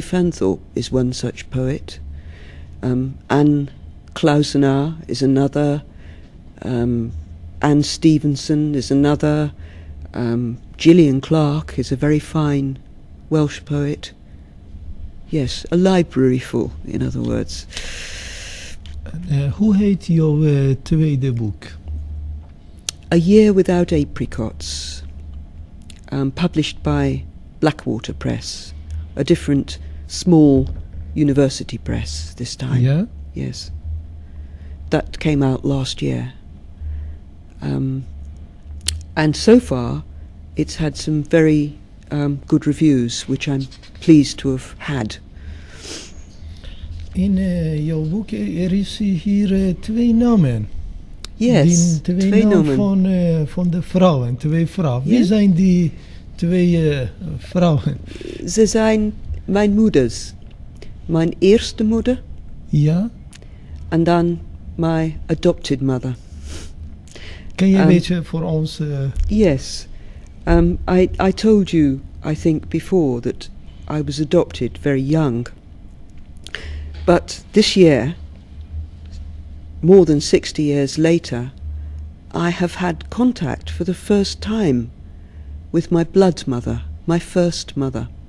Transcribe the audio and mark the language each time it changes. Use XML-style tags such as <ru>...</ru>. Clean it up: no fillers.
<en>Fanthorpe is one such poet. Anne Klausenaar is another. Anne Stevenson is another. Gillian Clarke is a very fine Welsh poet. Yes, a library full, in other words.</en> <nl>Hoe heet jouw tweede boek?</nl> <en>A Year Without Apricots, published by Blackwater Press, a different small university press this time.</en> <nl>Ja?</nl> <en>Yes. That came out last year. And so far, it's had some very good reviews, which I'm pleased to have had.</en> <nl>In jouw boek is hier twee namen.</nl> <en>Yes,</en> <nl>twee namen. Van de vrouwen, twee vrouwen. Ja? Wie zijn die twee vrouwen? Ze zijn mijn moeders. Mijn eerste moeder Ja? en dan</nl> <en>my adopted mother.</en> <nl>Kan je een beetje voor ons...</nl> <en>Yes. I told you, I think, before that I was adopted very young. But this year, more than 60 years later, I have had contact for the first time with my blood mother, my first mother.</en>